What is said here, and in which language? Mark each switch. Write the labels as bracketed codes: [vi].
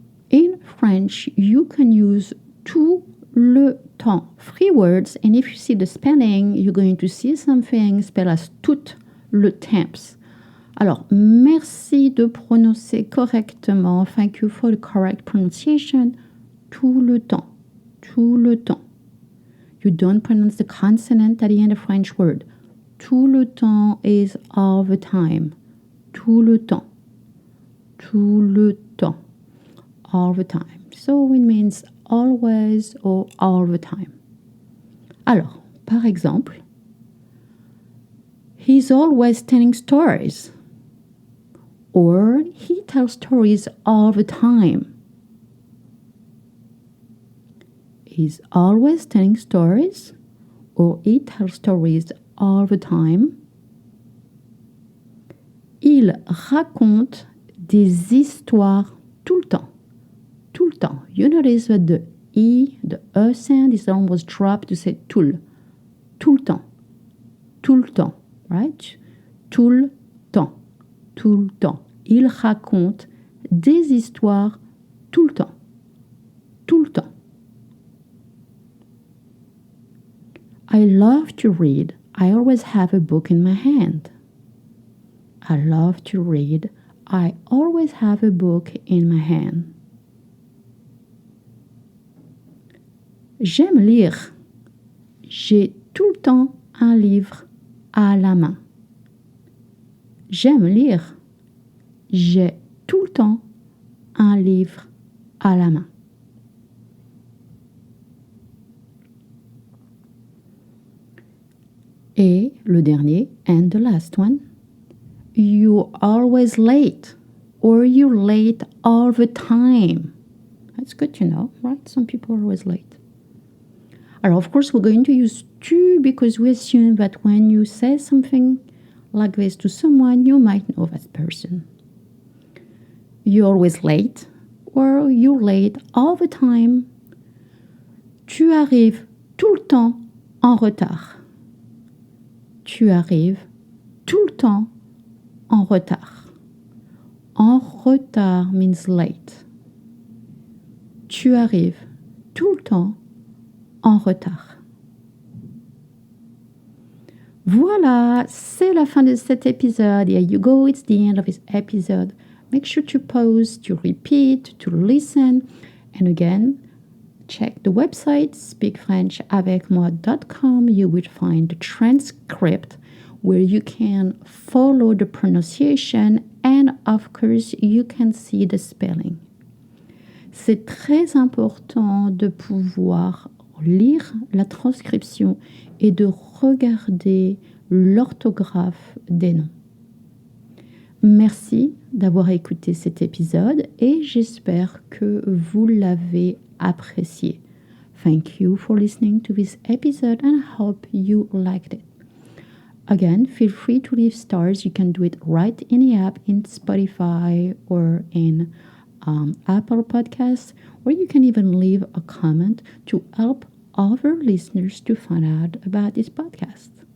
[en] In French, you can use tout le temps. 3 words, and if you see the spelling, you're going to see something spelled as tout le temps. [fr] Alors, merci de prononcer correctement. [en] Thank you for the correct pronunciation. [fr] Tout le temps. Tout le temps. [en] You don't pronounce the consonant at the end of French word. Tout le temps is all the time. [fr] Tout le temps. Tout le temps. [en] All the time. So it means always or all the time. [fr] Alors, par exemple, [en] he's always telling stories. Or he tells stories all the time. He's always telling stories. Or he tells stories all the time. [fr] Il raconte des histoires tout le temps. Tout le temps. [en] You notice that the E, the E sound is almost dropped to say tout. [fr] Tout le temps. Tout le temps. Right? Tout le temps. Tout le temps. Il raconte des histoires tout le temps. Tout le temps. [en] I love to read. I always have a book in my hand. I love to read. I always have a book in my hand. [fr] J'aime lire. J'ai tout le temps un livre à la main. J'aime lire. J'ai tout le temps un livre à la main. Et le dernier, [en] and the last one, you're always late, or you're late all the time. That's good to know, right? Some people are always late. Alors, of course, we're going to use tu because we assume that when you say something like this to someone, you might know that person. You're always late, or you're late all the time. [fr] Tu arrives tout le temps en retard. Tu arrives tout le temps en retard. En retard [en] means late. [fr] Tu arrives tout le temps en retard. Voilà, c'est la fin de cet épisode. [en] Here you go, it's the end of this episode. Make sure to pause, to repeat, to listen. And again, check the website speakfrenchavecmoi.com. You will find the transcript where you can follow the pronunciation and of course you can see the spelling. [fr] C'est très important de pouvoir lire la transcription et de regarder l'orthographe des noms. Merci d'avoir écouté cet épisode et j'espère que vous l'avez apprécié. [en] Thank you for listening to this episode and I hope you liked it. Again, feel free to leave stars. You can do it right in the app in Spotify or in Apple Podcasts, or you can even leave a comment to help other listeners to find out about this podcast.